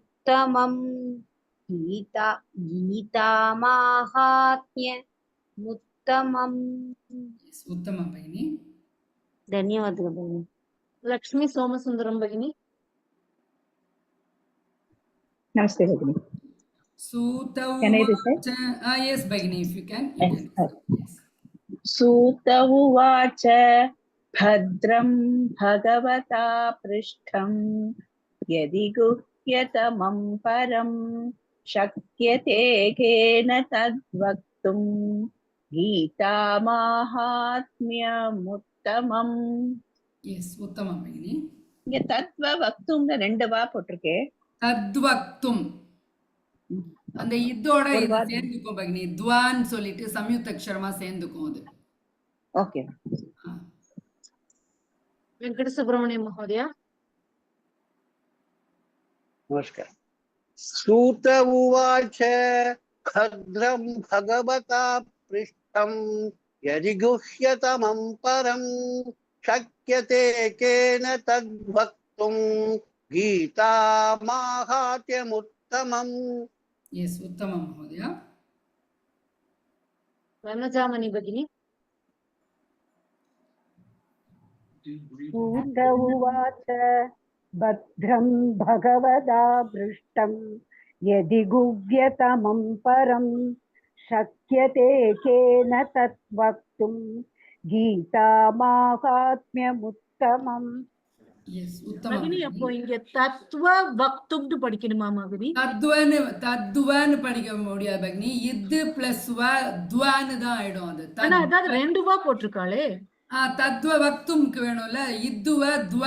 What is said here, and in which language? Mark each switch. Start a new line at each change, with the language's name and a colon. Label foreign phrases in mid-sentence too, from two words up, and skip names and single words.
Sanskrit: गीतामाहात्म्यमुत्तमम् उत्तमम्
English: Yes,
Sanskrit: उत्तम भगिनी.
Kannada: ಧನ್ಯವಾದಗಳು ಭಗಿನಿ ಲಕ್ಷ್ಮೀ ಸೋಮಸುಂದರಂ ಭಗಿನಿ
English: Namaste, Bhagini. Suta Can I recite? uvacha. Yes, Bhagini, if you can. You Yes. can. Yes.
Sanskrit: सूत उवाच भद्रं भगवता पृष्ठं यदि गुह्यतमं परं शक्यते केन तद्वक्तुं गीतामाहात्म्यमुत्तमम्.
English: Yes,
Sanskrit: उत्तम भगिनी.
Tamil: இங்க தத்வ வக்தும்னு 2 வா போட்டிருக்கேன். தத்வக்தும் அந்த இதோட ஒரு இது வார்த்தை. சேர்ந்துக்கும் பகினி துவான்னு சொல்லிட்டு சம்யுக்த அக்ஷரமா சேர்ந்துக்கும் அது ஓகே.
Kannada: ವೆಂಕಟ ಸುಬ್ರಹ್ಮಣ್ಯ ಮಹೋದಯ
Sanskrit: नमस्कार. सूत उवाच खद्रं भगवता पृष्ठं यदि गुह्यतमं परं शक्यते केन तद्वक्तुं गीतामाहात्म्यमुत्तमम्. எஸ் उत्तम महोदय. ವನಜಾಮನಿ ಭಗಿನಿ सूत उवाच भद्रं भगवता पृष्ठं यदि गुह्यतमं परं शक्यते केन तत् वक्तुं गीतामाहात्म्यमुत्तमम्.
Tamil: எஸ் உத்தம மகினி அப்போ இங்க தத்துவ வக்தும்னு படிக்கணுமா மகினி? தத்துவன்னு படிக்க முடியாது பகினி. இது பிளஸ் வ துவான்னு தான் ஆயிடும் அது. ஆனா அதாவது 2 வா போட்டிருக்காளே. தத்துவ வக்தும்க்கு வேணும்ல இதுவ துவ.